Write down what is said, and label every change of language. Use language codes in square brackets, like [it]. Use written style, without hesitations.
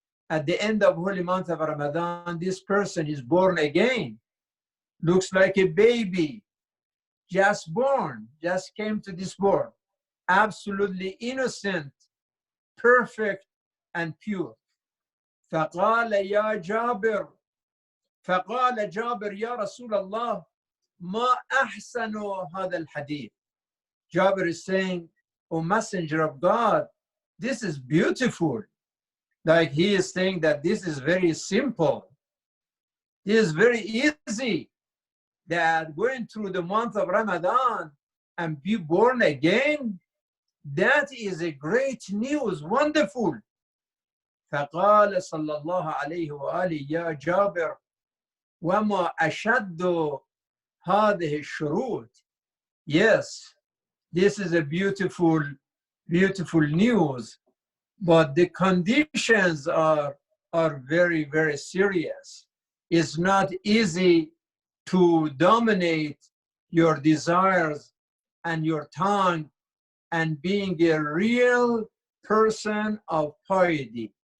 [en] At the end of holy month of Ramadan, this person is born again. Looks like a baby, just born, just came to this world. Absolutely innocent, perfect, and pure. [ar] فقال يا جابر فقال جابر يا رسول الله ما أحسن هذا الحديث. [en] Jabir is saying, O Messenger of God, this is beautiful. Like he is saying that this is very simple. It is very easy that going through the month of Ramadan and be born again, that is a great news, wonderful. [ar] فقال صلى الله عليه وآله يا جابر وما أشد هذه الشروط. [en] Yes, this is a beautiful, beautiful news, but the conditions are very, very serious. It's not easy to dominate your desires and your tongue and being a real person of piety.